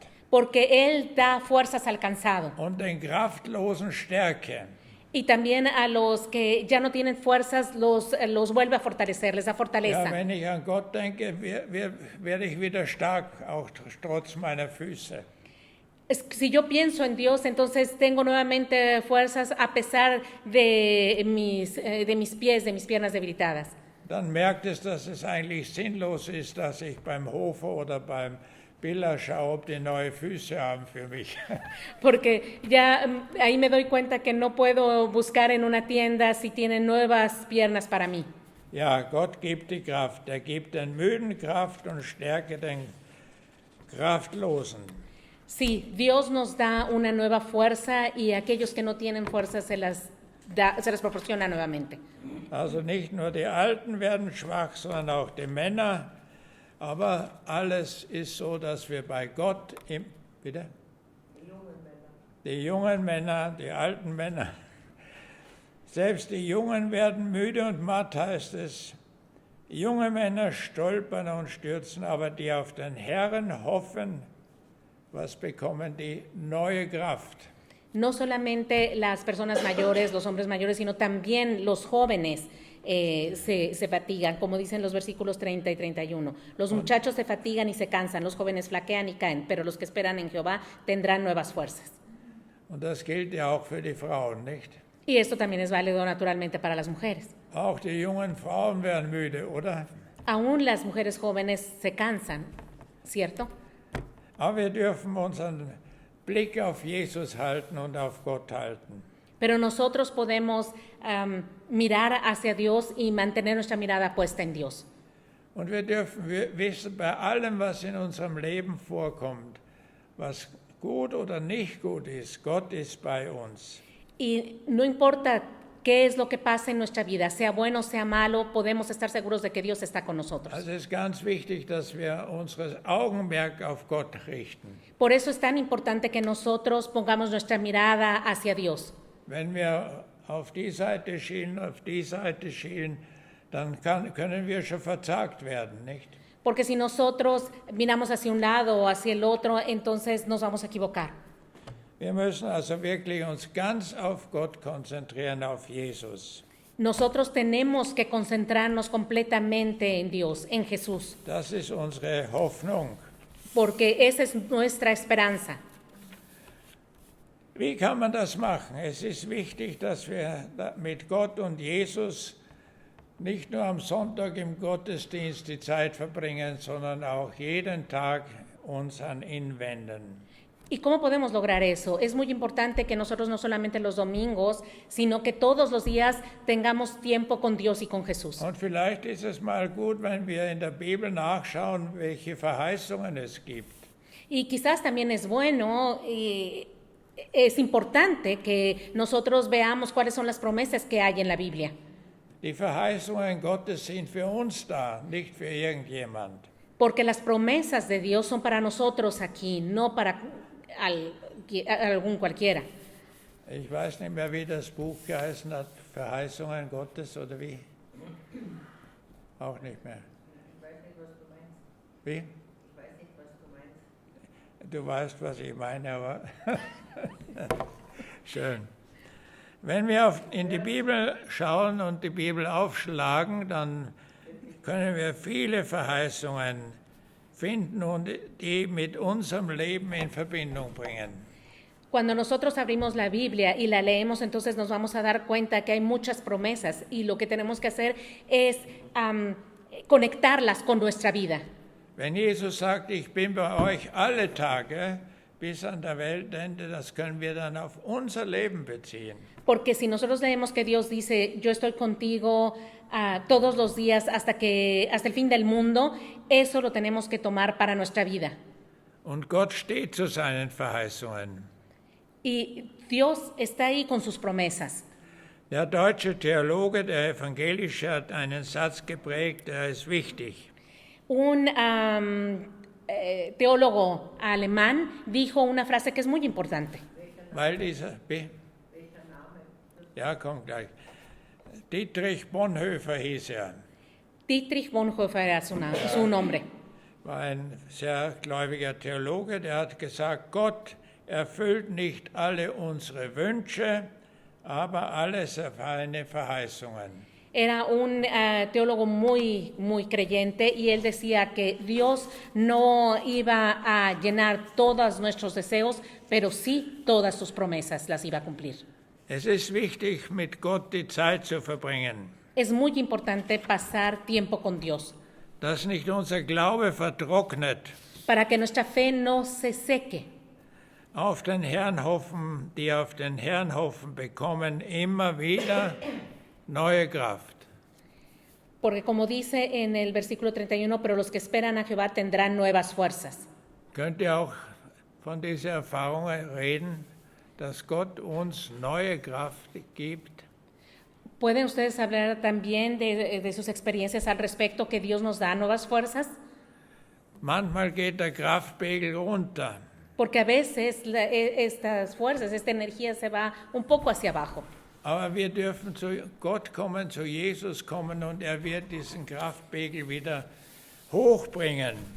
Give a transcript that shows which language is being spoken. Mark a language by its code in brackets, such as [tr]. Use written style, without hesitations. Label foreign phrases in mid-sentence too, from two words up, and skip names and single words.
[es] Porque Él da fuerzas al cansado. [de] und den Kraftlosen Stärke. [es] Y también a los que ya no tienen fuerzas los vuelve a fortalecer, les da [de] Ja, [es] fortaleza. [de] wenn ich an Gott denke, werde ich wieder stark, auch trotz meiner Füße. [es] Si yo pienso en Dios, entonces tengo nuevamente fuerzas a pesar de mis pies, de mis piernas debilitadas. [de] Dann merkt es, dass es eigentlich sinnlos ist, dass ich beim Hofer oder beim Biller schaue, ob die neue Füße haben für mich. [es] Porque ya ahí me doy cuenta que no puedo buscar en una tienda si tienen nuevas piernas para mí. [de] Ja, Gott gibt die Kraft. Er gibt den Müden Kraft und Stärke den Kraftlosen. [es] Sí, Dios nos da una nueva fuerza y a aquellos que no tienen fuerza se las proporciona nuevamente. [de] Also nicht nur die Alten werden schwach, sondern auch die Männer. Aber alles ist so, dass wir bei Gott bitte? Die jungen Männer, die alten Männer. Selbst die Jungen werden müde und matt, heißt es. Junge Männer stolpern und stürzen, aber die auf den Herrn hoffen, was bekommen die? Neue Kraft. [es] No solamente las personas mayores, los hombres mayores, sino también los jóvenes se fatigan, como dicen los versículos 30 y 31. Los muchachos se fatigan y se cansan, los jóvenes flaquean y caen, pero los que esperan en Jehová tendrán nuevas fuerzas. [de] Und das gilt ja auch für die Frauen, nicht? [es] Y esto también es válido naturalmente para las mujeres. [de] Auch die jungen Frauen werden müde, oder? [es] Aún las mujeres jóvenes se cansan, ¿cierto? [de] Aber wir dürfen unseren Blick auf Jesus halten und auf Gott halten. [es] Pero nosotros podemos mirar hacia Dios y mantener nuestra mirada puesta en Dios. [de] Und wir dürfen wissen, bei allem, was in unserem Leben vorkommt, was gut oder nicht gut ist, Gott ist bei uns. [es] Y no importa qué es lo que pasa en nuestra vida, sea bueno o sea malo, podemos estar seguros de que Dios está con nosotros. [de] Also es ist ganz wichtig, dass wir unser Augenmerk auf Gott richten. [es] Por eso es tan importante que nosotros pongamos nuestra mirada hacia Dios. [de] Wenn wir auf die Seite schielen, dann können wir schon verzagt werden, nicht? [es] Porque si nosotros miramos hacia un lado o hacia el otro, entonces nos vamos a equivocar. [de] Wir müssen also wirklich uns ganz auf Gott konzentrieren, auf Jesus. [es] Nosotros tenemos que concentrarnos completamente en Dios, en Jesús, [de] Das ist unsere Hoffnung. [es] porque esa es nuestra esperanza. [de] Wie kann man das machen? Es ist wichtig, dass wir mit Gott und Jesus nicht nur am Sonntag im Gottesdienst die Zeit verbringen, sondern auch jeden Tag uns an ihn wenden. [es] ¿Y cómo podemos lograr eso? Es muy importante que nosotros no solamente los domingos, sino que todos los días tengamos tiempo con Dios y con Jesús. [de] Und vielleicht ist es mal gut, wenn wir in der Bibel nachschauen, welche Verheißungen es gibt. [es] Y quizás también es bueno y es importante que nosotros veamos cuáles son las promesas que hay en la Biblia. [de] Die Verheißungen Gottes sind für uns da, nicht für irgendjemand. [es] Porque las promesas de Dios son para nosotros aquí, no para algún cualquiera. [de] Ich weiß nicht mehr, wie das Buch geheißen hat, Verheißungen Gottes oder wie? Auch nicht mehr. Ich weiß nicht, was du meinst. Wie? Ich weiß nicht, was du meinst. Du weißt, was ich meine, aber schön. Wenn wir in die Bibel schauen und die Bibel aufschlagen, dann können wir viele Verheißungen finden und die mit unserem Leben in Verbindung bringen. [es] Cuando nosotros abrimos la Biblia y la leemos, entonces nos vamos a dar cuenta que hay muchas promesas y lo que tenemos que hacer es conectarlas con nuestra vida. [de] Wenn Jesus sagt, ich bin bei euch alle Tage bis an der Weltende, das können wir dann auf unser Leben beziehen. [es] Porque si nosotros leemos que Dios dice, yo estoy contigo todos los días hasta el fin del mundo, eso lo tenemos que tomar para nuestra vida. [de] Und Gott steht zu seinen Verheißungen. [es] Y Dios está ahí con sus promesas. [de] Der deutsche Theologe, der evangelische, hat einen Satz geprägt, der ist wichtig. Un teólogo alemán dijo una frase que es muy importante. Weil dieser, ja, kommt gleich. Dietrich Bonhoeffer hieß er. [es] Dietrich Bonhoeffer era su nombre. [de] War ein sehr gläubiger Theologe, der hat gesagt, Gott erfüllt nicht alle unsere Wünsche, aber alle seine Verheißungen. [es] Era un teólogo muy, muy creyente y él decía que Dios no iba a llenar todos nuestros deseos, pero sí todas sus promesas las iba a cumplir. [de] Es ist wichtig, mit Gott die Zeit zu verbringen. [es] Es muy importante pasar tiempo con Dios. [de] Dass nicht unser Glaube vertrocknet. [es] Para que nuestra fe no se seque. [de] Auf den Herrn hoffen, die auf den Herrn hoffen, bekommen immer wieder neue Kraft. [es] Porque como dice en el versículo 31, pero los que esperan a Jehová tendrán nuevas fuerzas. [de] Könnt ihr auch von dieser Erfahrung reden, dass Gott uns neue Kraft gibt? [es] ¿Pueden ustedes hablar también de sus experiencias al respecto, que Dios nos da nuevas fuerzas? [de] Manchmal geht der Kraftpegel runter. [es] Porque a veces estas fuerzas, esta energía se va un poco hacia abajo. [de] Aber wir dürfen zu Gott kommen, zu Jesus kommen und er wird diesen Kraftpegel wieder hochbringen.